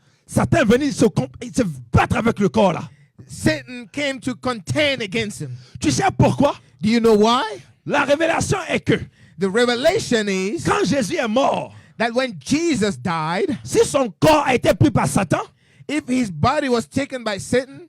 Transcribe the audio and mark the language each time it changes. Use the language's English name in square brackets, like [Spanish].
[French] Satan est venu se battre avec le corps là. [English] Satan came to contend against him. [French] Tu sais pourquoi? [English] Do you know why? [French] La révélation est que [English] The revelation is [French] quand Jésus est mort, [English] that when Jesus died, [French] si son corps a été pris par Satan, [English] if his body was taken by Satan,